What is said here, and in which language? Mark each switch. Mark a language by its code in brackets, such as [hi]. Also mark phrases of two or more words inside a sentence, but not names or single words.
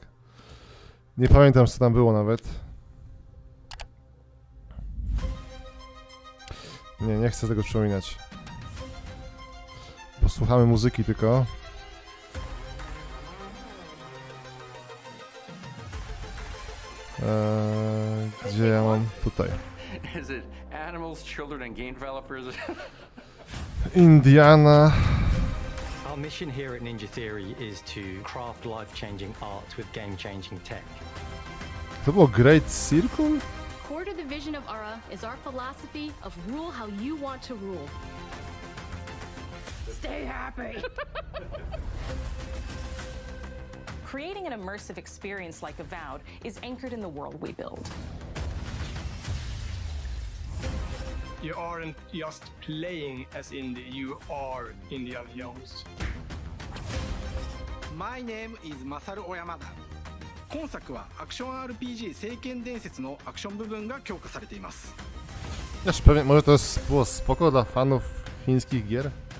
[pl] Nie pamiętam, co tam było nawet. Nie chcę tego przypominać. Posłuchamy muzyki tylko. Gdzie ja mam? Tutaj. [en] Is it animals, children, and game developers? Indiana. Our mission here at Ninja Theory is to craft life-changing art with game-changing tech. [pl] To było Great Circle? [en] Core to the vision of Ara is our philosophy of rule how you want to rule. Stay happy! Creating an immersive experience like Avowed is anchored in the world we build. You aren't just playing as Indy, you are Indiana Jones. My name is Masaru Oyamada. [ja] 今作はアクション RPG 聖剣伝説のアクション部分が強化されています。 [pl] Wiesz, pewnie, może to było spoko dla fanów chińskich gier?